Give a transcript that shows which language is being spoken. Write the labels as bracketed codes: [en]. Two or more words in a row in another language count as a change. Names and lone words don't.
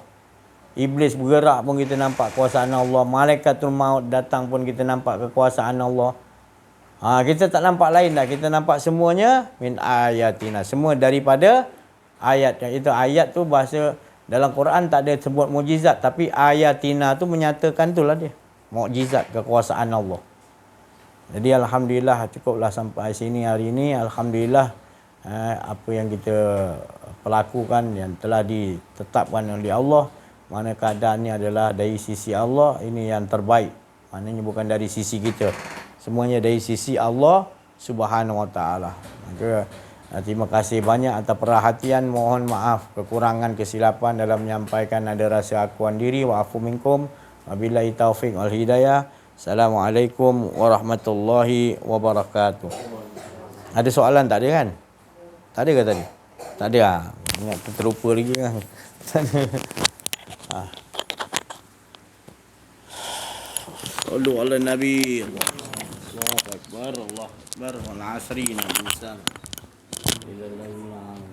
[ms] Iblis bergerak pun kita nampak kekuasaan Allah. Malaikatul maut datang pun kita nampak kekuasaan Allah. Kita tak nampak lain dah. Kita nampak semuanya [ar] من آياتنا. [ms] Semua daripada ayat. Itu ayat tu bahasa dalam Quran tak ada sebut mukjizat, tapi ayatina tu menyatakan itulah dia. Mukjizat kekuasaan Allah. Jadi alhamdulillah, cukuplah sampai sini hari ini. Alhamdulillah apa yang kita pelakukan yang telah ditetapkan oleh Allah, mana keadaannya adalah dari sisi Allah, ini yang terbaik. Maknanya bukan dari sisi kita. Semuanya dari sisi Allah [ar] سبحانه وتعالى. [ms] Maka terima kasih banyak atas perhatian. Mohon maaf kekurangan kesilapan dalam menyampaikan ada rasa akuan diri. [ar] والعفو منكم. وبالله التوفيق والهداية. السلام عليكم ورحمة الله وبركاته. [ms] Ada soalan tak ada kan? Tak ada ke tadi? Tak ada ah. Ingat terlupa lagi kan. [ar] صلوا على النبي. الله أكبر. الله أكبر. والعصر. نبي موسى. إلى